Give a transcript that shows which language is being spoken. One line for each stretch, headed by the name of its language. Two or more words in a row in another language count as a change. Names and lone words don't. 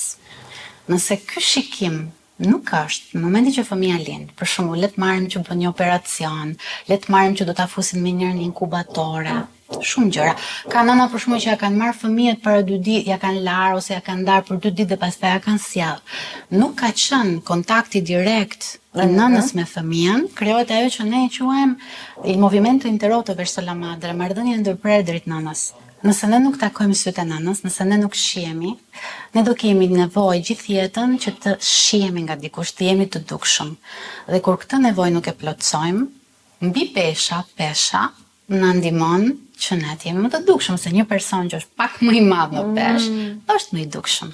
Albanian: Nëse ky shikim nuk është, në momentin që fëmia lind, për shembull, le të marrim që bën një operacion, le të marrim që do ta fusin me njërin në inkubatore, shumë gjëra. Ka nëna për shembull që ja kanë marrë fëmijët para 2 ditë, ja kanë larë ose ja kanë ndarë për 2 ditë dhe pastaj ja kanë sjell. Nuk ka qenë kontakti direkt i nënës me fëmijën, krijohet ajo që ne e quajmë
Italian: il movimento interrotto verso la madre,
Albanian: marrëdhënia ndërprerë drejt nënës. Nëse ne nuk takojmë sytë e nënës, nëse ne nuk shihemi, ne do kemi nevojë gjithë jetën që të shihemi nga dikush, të jemi të dukshëm. Dhe kur këtë nevojë nuk e plotësojmë, mbi pesha na ndihmon që ne të jemi më të dukshëm, se një person që është pak më i madh në peshë, është më i dukshëm.